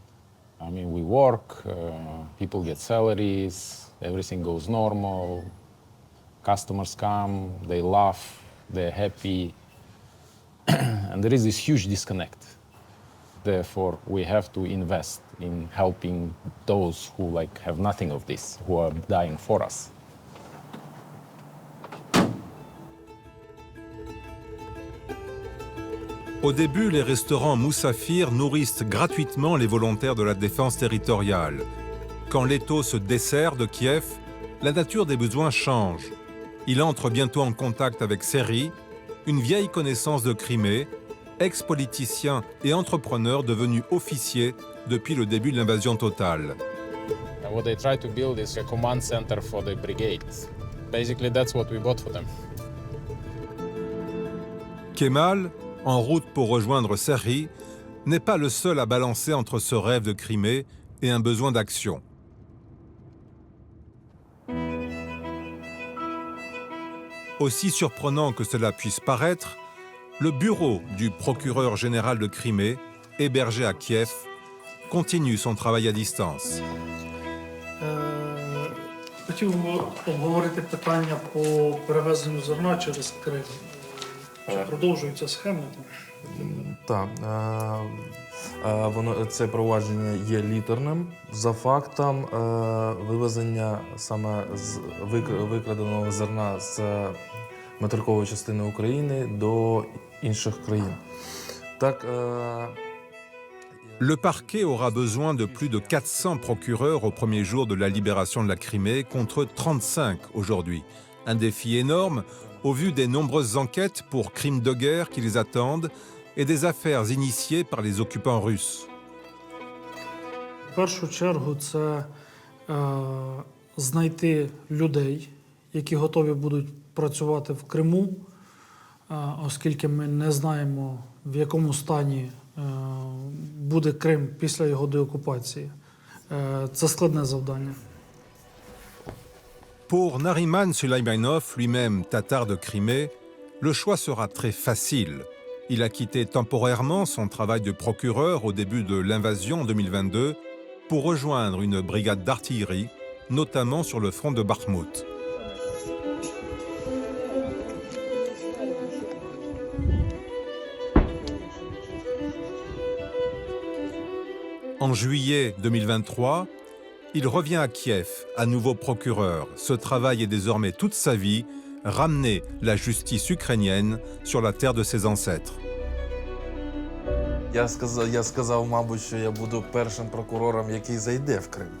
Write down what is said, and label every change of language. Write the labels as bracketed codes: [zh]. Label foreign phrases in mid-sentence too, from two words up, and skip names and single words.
[en] I mean, we work, people get salaries, everything goes normal, customers come, they laugh, they're happy. And there is this huge disconnect. Therefore, we have to invest in helping those who have nothing of this, who are dying for us. [fr] Au début, les restaurants Moussafir nourrissent gratuitement les volontaires de la défense territoriale. Quand l'étau se dessert de Kiev, la nature des besoins change. Il entre bientôt en contact avec Seri, une vieille connaissance de Crimée, ex-politicien et entrepreneur devenu officier depuis le début de l'invasion totale. [en] What they try to build is a command center for the brigade. Basically, that's what we bought for them. [fr] Kemal, en route pour rejoindre Seri, n'est pas le seul à balancer entre ce rêve de Crimée et un besoin d'action. Aussi surprenant que cela puisse paraître, le bureau du procureur général de Crimée, hébergé à Kiev, continue son travail à distance. [uk] Хотів обговорити питання по перевезенню зерна через Крим. Чи продовжуються схеми? Так, воно це провадження є літерним за фактом вивезення саме з викраденого зерна з материкової частини України до інших країн. Так. [fr] Le parquet aura besoin de plus de 400 procureurs au premier jour de la libération de la Crimée, contre 35 aujourd'hui. Un défi énorme au vu des nombreuses enquêtes pour crimes de guerre qui les attendent et des affaires initiées par les occupants russes. [uk] В першу чергу це знайти людей, які готові будуть працювати в Криму, оскільки ми не знаємо, в якому стані буде Крим після його деокупації. Це складне завдання. [fr] Pour Nariman Sulaymanov, lui-même tatar de Crimée, le choix sera très facile. Il a quitté temporairement son travail de procureur au début de l'invasion en 2022 pour rejoindre une brigade d'artillerie, notamment sur le front de Bakhmout. En juillet 2023, il revient à Kiev, à nouveau procureur. Ce travail est désormais toute sa vie, ramener la justice ukrainienne sur la terre de ses ancêtres. [uk] Я сказав, мабуть, що я буду першим прокурором, який зайде в Крим.